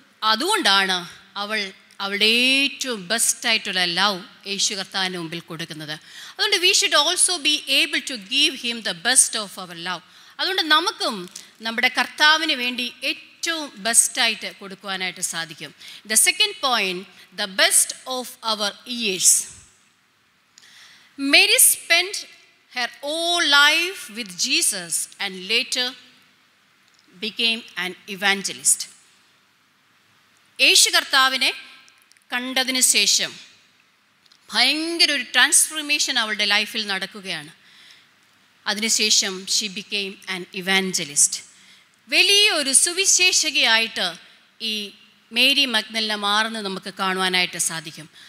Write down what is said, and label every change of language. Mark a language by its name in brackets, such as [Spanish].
[Malayalam] അതുകൊണ്ടാണ് അവളുടെ ഏറ്റവും ബെസ്റ്റായിട്ടുള്ള ലവ് യേശു കർത്താവിൻ്റെ മുമ്പിൽ കൊടുക്കുന്നത്. [English] അതുകൊണ്ട് we should also be able to give him the best of our love. [Malayalam] അതുകൊണ്ട് നമുക്കും നമ്മുടെ കർത്താവിന് വേണ്ടി ഏറ്റവും ഏറ്റവും ബെസ്റ്റായിട്ട് കൊടുക്കുവാനായിട്ട് സാധിക്കും. [English] The second point, the best of our years. [Malayalam] Mary spend [English] her whole life with Jesus and later became an evangelist. [Malayalam] യേശു കർത്താവിനെ കണ്ടതിന് ശേഷം ഭയങ്കര ഒരു ട്രാൻസ്ഫോർമേഷൻ അവളുടെ ലൈഫിൽ നടക്കുകയാണ്. അതിനുശേഷം [English] She became an evangelist. [Malayalam] വലിയൊരു സുവിശേഷകയായിട്ട് ഈ മേരി മഗ്ദലിന മാറുന്നത് നമുക്ക് കാണുവാനായിട്ട് സാധിക്കും.